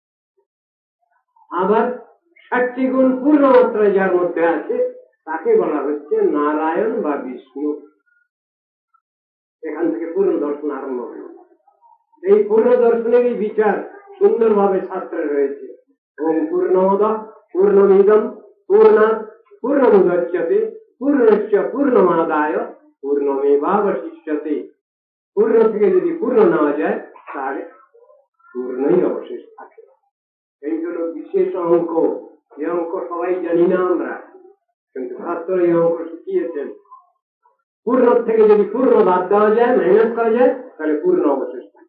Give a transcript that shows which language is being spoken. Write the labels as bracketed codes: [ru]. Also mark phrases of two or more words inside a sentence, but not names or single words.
[bn] আবার 60টি গুণ পূর্ণ মাত্রায় যার মধ্যে আছে তাকে বলা হচ্ছে নারায়ণ বা বিষ্ণু। এখান থেকে পূর্ণ দর্শন আরম্ভ হল। এই পূর্ণ দর্শনের এই বিচার সুন্দরভাবে শাস্ত্রে রয়েছে। [sa] ওম পূর্ণমদ পূর্ণমিদম পূর্ণাৎ পূর্ণমুদচ্যতে পূর্ণস্য পূর্ণমাদায় পূর্ণমেবাবশিষ্যতে। [bn] পূর্ণ থেকে যদি পূর্ণ নেওয়া যায় তাহলে পূর্ণই অবশেষ থাকে। এই হল বিশেষ অঙ্ক। এই অঙ্ক সবাই জানি না আমরা, কিন্তু শাস্ত্র এই অঙ্ক শিখিয়েছেন। পূর্ণ থেকে যদি পূর্ণ বাদ দেওয়া যায়, মাইনাস করা যায়, তাহলে পূর্ণ অবশেষ থাকে।